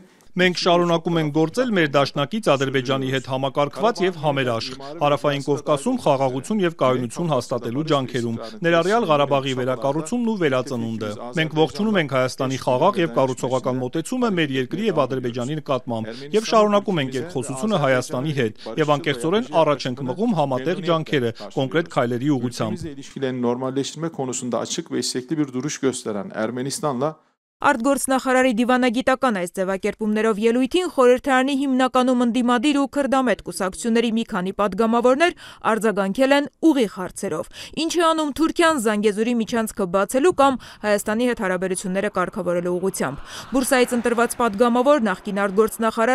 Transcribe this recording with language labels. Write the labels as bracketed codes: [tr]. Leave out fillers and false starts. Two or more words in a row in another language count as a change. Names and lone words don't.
[hy] Մենք շարունակում ենք գործել մեր դաշնակից Ադրբեջանի հետ համակարգված եւ համերաշխ Հարավային Կովկասում խաղաղություն եւ կայունություն հաստատելու ջանքերում, ներառյալ Ղարաբաղի վերակառուցումն ու վերածնունդը։ Մենք ողջունում ենք Հայաստանի խաղաղ եւ կառուցողական մոտեցումը մեր երկրի եւ Ադրբեջանի նկատմամբ եւ շարունակում ենք երկխոսությունը Հայաստանի հետ եւ անկեղծորեն առաջ ենք մղում համատեղ ջանքերը կոնկրետ քայլերի ուղղությամբ։ [tr] ilişkilerini normalleştirme konusunda açık ve istekli bir duruş gösteren Ermenistan'la [hy] Արտգործնախարարի դիվանագիտական այս ձևակերպումներով ելույթին խորհրդարանի հիմնականում ընդդիմադիր ու քրդամետ կուսակցությունների մի քանի պատգամավորներ արձագանքել են ուղիղ հարցերով։ Ինչ է անում Թուրքիան Զանգեզուրի միջանցքը բացելու կամ Հայաստանի հետ հարաբերությունները կարգավորելու ուղղությամբ։ Բուրսայից ընտրված պատգամավոր նախկին արտգործնախարար